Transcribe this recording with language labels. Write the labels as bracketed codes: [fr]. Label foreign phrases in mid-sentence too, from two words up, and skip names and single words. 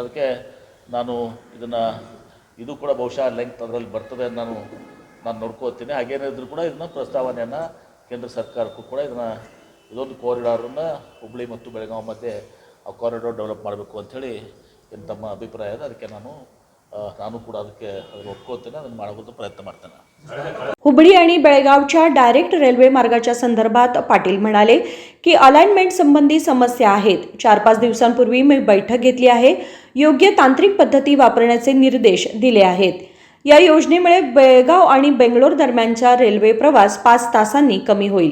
[kn] ಅದಕ್ಕೆ ನಾನು ಇದು ಕೂಡ ಬಹುಶಃ ಲೆಂತ್ ಅದರಲ್ಲಿ ಬರ್ತದೆ ಅಂತ ನಾನು ನೋಡ್ಕೋತೀನಿ. ಹಾಗೇನಿದ್ರು ಕೂಡ ಇದನ್ನು ಪ್ರಸ್ತಾವನೆಯನ್ನು ಕೇಂದ್ರ ಸರ್ಕಾರಕ್ಕೂ ಕೂಡ ಇದೊಂದು ಕಾರಿಡಾರನ್ನು ಹುಬ್ಬಳ್ಳಿ ಮತ್ತು ಬೆಳಗಾವಿ ಮಧ್ಯೆ ಆ ಕಾರಿಡಾರ್ ಡೆವಲಪ್ ಮಾಡಬೇಕು ಅಂಥೇಳಿ ಏನು ತಮ್ಮ ಅಭಿಪ್ರಾಯ ಇದೆ. ಅದಕ್ಕೆ ನಾನು ಕೂಡ ಅದನ್ನು ಒಪ್ಕೋತೇನೆ, ಅದನ್ನು ಮಾಡೋದು प्रयत्न ಮಾಡ್ತೇನೆ. [mr] हुबळी आणि बेळगावच्या डायरेक्ट रेल्वे मार्गाच्या संदर्भात पाटील म्हणाले की अलाइनमेंट संबंधी समस्या आहेत. 4-5 दिवसांपूर्वी मी बैठक घेतली आहे. योग्य तांत्रिक पद्धती वापरण्याचे निर्देश दिले आहेत. या योजनेमुळे बेळगाव आणि बेंगलोर दरम्यानचा रेल्वे प्रवास 5 तासांनी कमी होईल.